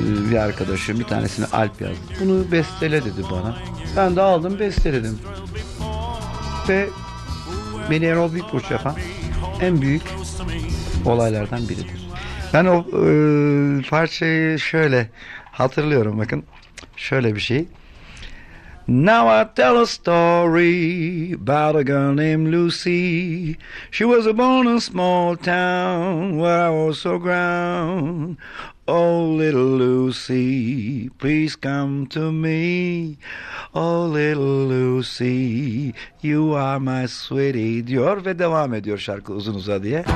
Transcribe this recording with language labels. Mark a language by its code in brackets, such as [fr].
[tr] Bir arkadaşım bir tanesini Alp yazdı. Bunu bestele dedi bana. Ben de aldım besteledim. Ve beni Erol Büyükburç yapan en büyük olaylardan biridir. Ben o parçayı şöyle hatırlıyorum, bakın. Şöyle bir şey. [en] Now I tell a story about a girl named Lucy. She was born in a small town where I was so grown. Oh, little Lucy, please come to me. Oh, little Lucy, you are my sweetie [tr] diyor ve devam ediyor şarkı uzun uza diye.